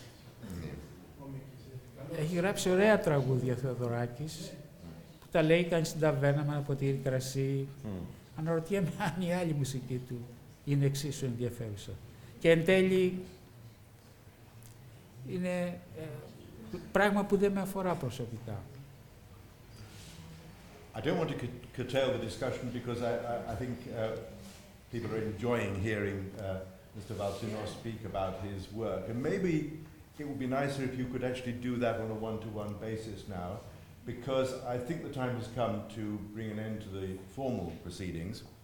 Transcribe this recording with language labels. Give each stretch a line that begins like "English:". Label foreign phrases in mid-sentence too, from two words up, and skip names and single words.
Greek: Έχει γράψει ωραία τραγούδια Θεοδωράκης, που τα λέει, κάνει στην ταβέρνα με ένα ποτήρι κρασί. Αναρωτιέμαι αν η άλλη μουσική του είναι εξίσου ενδιαφέρουσα. Και εν τέλει είναι πράγμα που δεν με αφορά προσωπικά.
English: I don't want to curtail the discussion because I think people are enjoying hearing Mr. Valtinos speak about his work. And maybe it would be nicer if you could actually do that on a one-to-one basis now, because I think the time has come to bring an end to the formal proceedings.